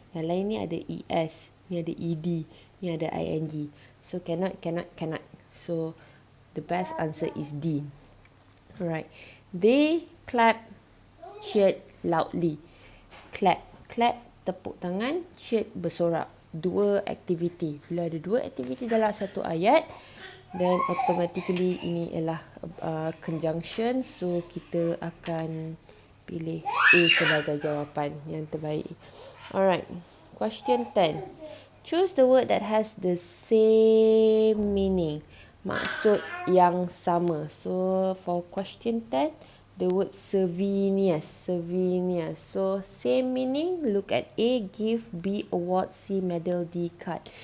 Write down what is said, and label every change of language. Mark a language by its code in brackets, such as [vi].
[ms] Yang lain ni ada es, ni ada ed, ni ada ing. [en] So cannot. So the best answer is D. Alright. They clap, cheered loudly. [ms] Clap, tepuk tangan, cheered bersorak. Dua aktiviti. Bila ada dua aktiviti dalam satu ayat, [en] then automatically [ms] ini ialah conjunction. So kita akan pilih A sebagai jawapan yang terbaik. [en] Alright. Question 10. Choose the word that has the same meaning. [ms] Maksud yang sama. [en] So for question 10, the word souvenirs. So same meaning. Look at A, gift, B, award, C, medal, D, card.